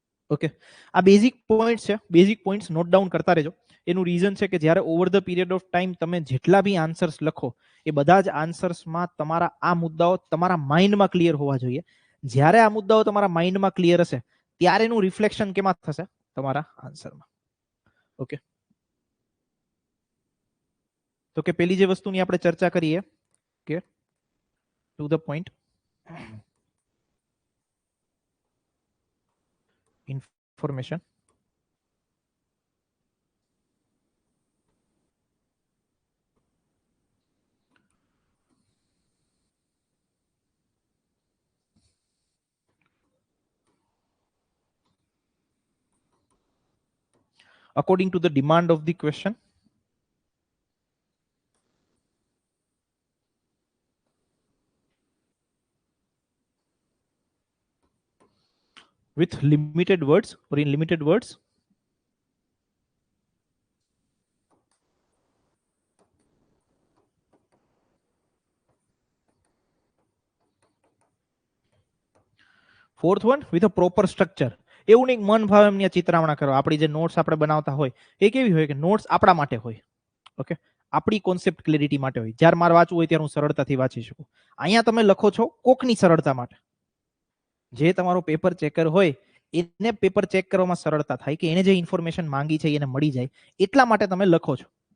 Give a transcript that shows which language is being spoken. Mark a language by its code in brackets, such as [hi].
[gu] Okay, આ basic point છે. Basic points note down કરતા રહેજો. એનું રીઝન છે કે જ્યારે over the period of time તમે જેટલા બી આન્સર્સ લખો એ બધા જ આન્સર્સમાં તમારા આ મુદ્દાઓ તમારા માઇન્ડમાં ક્લિયર હોવા જોઈએ. જ્યારે આ મુદ્દાઓ તમારા માઇન્ડમાં ક્લિયર હશે ત્યારે એનું રિફ્લેક્શન કેમાં થશે? તમારા આન્સરમાં. ઓકે, તો કે પેલી જે વસ્તુની આપણે ચર્ચા કરીએ કે [en] To the point information according to the demand of the question with limited words or in limited words fourth one with a proper structure. [gu] એવું નહીં મન ભાવે એમની ચિત્રામણા કરો. આપણી જે નોટ્સ આપણે બનાવતા હોય એ કેવી હોય કે નોટ્સ આપણા માટે હોય. ઓકે, આપણી કોન્સેપ્ટ ક્લેરિટી માટે હોય. જ્યારે મારે વાંચવું હોય ત્યારે હું સરળતાથી વાંચી શકું. અહીંયા તમે લખો છો કોકની સરળતા માટે. જે તમારો પેપર ચેકર હોય એને પેપર ચેક કરવામાં સરળતા થાય કે એને જે ઇન્ફોર્મેશન માંગી છે એને મળી જાય એટલા માટે તમે લખો છો.